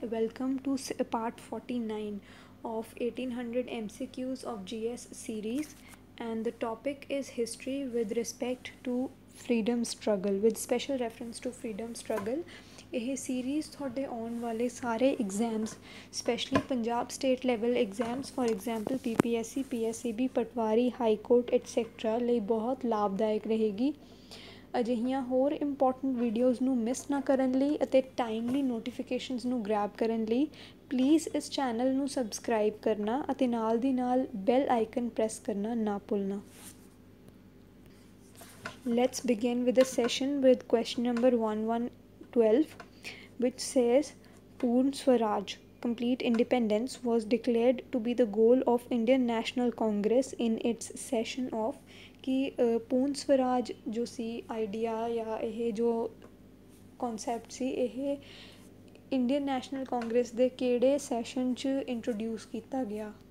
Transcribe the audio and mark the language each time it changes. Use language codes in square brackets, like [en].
[en] Welcome to part 49 of 1800 MCQs of GS series, and the topic is history with respect to freedom struggle with special reference to freedom struggle. [pa] ਇਹ series ਤੁਹਾਡੇ ਆਉਣ ਵਾਲੇ ਸਾਰੇ exams specially Punjab state level exams for example PPSC PSCB patwari high court et cetera ਲਈ ਬਹੁਤ ਲਾਭਦਾਇਕ ਰਹੇਗੀ। ਅਜਿਹੀਆਂ ਹੋਰ ਇੰਪੋਰਟੈਂਟ ਵੀਡੀਓਜ਼ ਨੂੰ ਮਿਸ ਨਾ ਕਰਨ ਲਈ ਅਤੇ ਟਾਈਮਲੀ ਨੋਟੀਫਿਕੇਸ਼ਨਸ ਨੂੰ ਗ੍ਰੈਬ ਕਰਨ ਲਈ ਪਲੀਜ਼ ਇਸ ਚੈਨਲ ਨੂੰ ਸਬਸਕ੍ਰਾਈਬ ਕਰਨਾ ਅਤੇ ਨਾਲ ਦੀ ਨਾਲ ਬੈਲ ਆਈਕਨ ਪ੍ਰੈਸ ਕਰਨਾ ਨਾ ਭੁੱਲਣਾ। [en] Let's begin with the session with question number 1112, which says Purn Swaraj, complete independence, was declared to be the goal of Indian National Congress in its session of [hi] कि पूर्ण स्वराज जो सी idea या [pa] ਇਹ ਜੋ concept ਸੀ ਇਹ ਇੰਡੀਅਨ ਨੈਸ਼ਨਲ ਕਾਂਗਰਸ ਦੇ ਕਿਹੜੇ session 'ਚ ਇੰਟਰੋਡਿਊਸ ਕੀਤਾ ਗਿਆ।